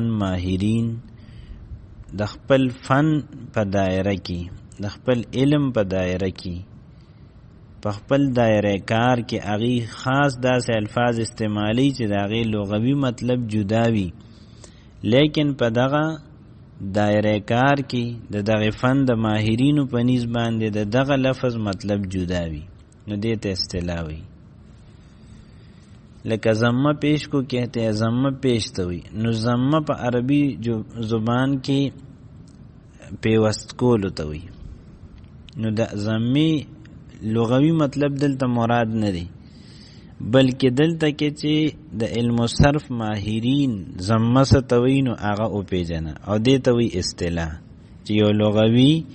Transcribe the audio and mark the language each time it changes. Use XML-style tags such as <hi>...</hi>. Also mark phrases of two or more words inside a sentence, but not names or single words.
<ps>ماهرین د خپل فن په دایره کې، د خپل علم په دایره کې، په خپل دایره کار کې هغې خاص داسې الفاظ استعمالی چې د هغې لغوي مطلب جدا وي، لیکن په دغه دایره کار کې د دغه فن د ماهرینو په نیز باندې د دغه لفظ مطلب جدا وي، نو دې ته اصطلاح وي۔</ps> <ur>لکه ضمه پیش کو کہتے ہیں،</ur> <ps>ضمه پیش ته وي، نو ضمه په عربي زبان کې پیوست کولو ته وي، نو د ضمې لغوي مطلب دلته مراد نه دی، بلکې دلته کې چې د</ps> <ar>علم الصرف</ar> <ps>ماهرین ضمه څه ته وایي نو هغه وپېژنه، او دې ته وایي اصطلاح، چې یو لغوي</ps>